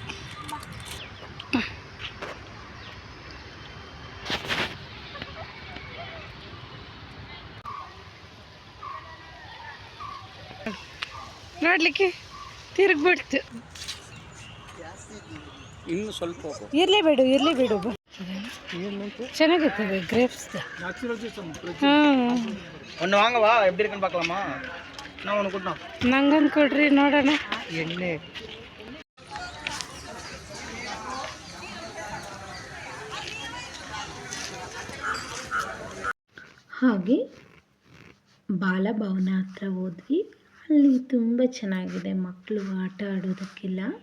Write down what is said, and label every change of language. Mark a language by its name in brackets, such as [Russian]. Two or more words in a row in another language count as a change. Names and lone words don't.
[Kannada] ನೋಡ್ಲಿಕ್ಕೆ ತಿರುಗ್ಬಿಡ್ತು. ಇನ್ನು ಸ್ವಲ್ಪ ಇರಲಿ ಬಿಡು ಚೆನ್ನಾಗಿರ್ತದೆ ಗ್ರೇಪ್ಸ್. [Tamil] ஒன்று வாங்கவா, எப்படி இருக்குன்னு பார்க்கலாமா? நான் ஒன்று கொடுத்தோம், [Kannada] ನಂಗೊಂದು ಕೊಡ್ರಿ ನೋಡೋಣ. ಎಣ್ಣೆ ಹಾಗೆ ಬಾಲಭವನ ಹತ್ರ ಹೋದ್ವಿ. ಅಲ್ಲಿ ತುಂಬ ಚೆನ್ನಾಗಿದೆ ಮಕ್ಕಳು ಆಟ ಆಡೋದಕ್ಕೆಲ್ಲ.